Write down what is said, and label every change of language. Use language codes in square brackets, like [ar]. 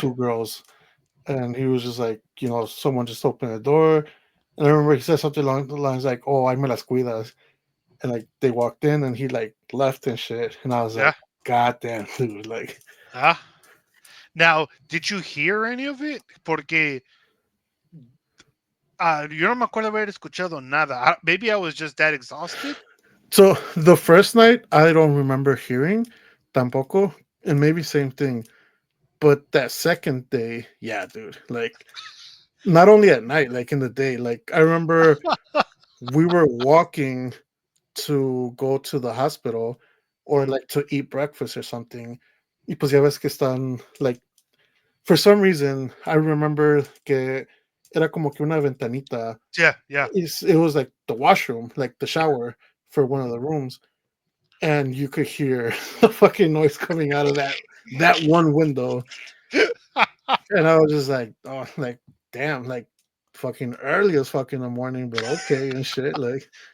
[en] two girls, and he was just like, someone just opened the door. And I remember he said something along the lines like, "Oh, I [es] me las cuidas," [en] and like they walked in and he like left and shit, and I was yeah. like, "God damn, dude!" Like, Ah. Now, did you hear any of it? [es] Porque yo no me acuerdo haber escuchado nada. [en] Maybe I was just that exhausted. so the first night I don't remember hearing [es] tampoco, [en] and maybe same thing. But that second day, yeah, dude, like not only at night, like in the day, like I remember we were walking to go to the hospital or Mhm. like to eat breakfast or something. [es] Y pues ya ves que están [en] like for some reason I remember [es] que era como que una ventanita. [en] Yeah, yeah. It was like the washroom, like the shower for one of the rooms, and you could hear the fucking noise coming out of that one window, and I was just like, oh, like damn, like fucking early as fuck in the morning, but okay and shit, like